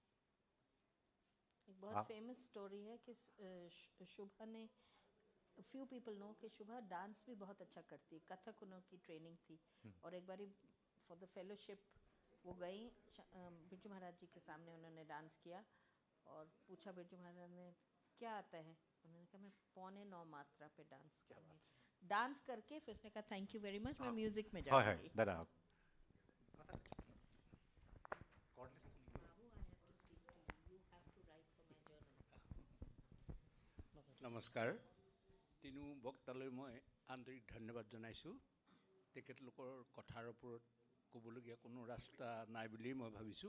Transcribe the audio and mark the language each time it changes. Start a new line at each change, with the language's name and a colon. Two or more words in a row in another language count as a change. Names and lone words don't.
Hindi: एक बहुत फेमस स्टोरी है कि शुभा ने,
English: few people know
Hindi: कि शुभा डांस भी बहुत अच्छा करती है, कथक उनकी ट्रेनिंग थी, और एक बारी
English: for the fellowship
Hindi: वो गई, बिरजू महाराज जी के सामने उन्होंने डांस किया और पूछा बिरजू महाराज ने क्या आता है, उन्होंने कहा मैं 8.25 मात्रा पे डांस करूँगी, डांस करके फिर उसने कहा
English: thank you very much,
Hindi: मैं म्यूजिक में जाऊँगी।
Assamese: নমস্কাৰ, তিনিও বক্তালৈ মই আন্তৰিক ধন্যবাদ জনাইছোঁ। তেখেতলোকৰ কথাৰ ওপৰত ক'বলগীয়া কোনো ৰাস্তা নাই বুলি মই ভাবিছোঁ।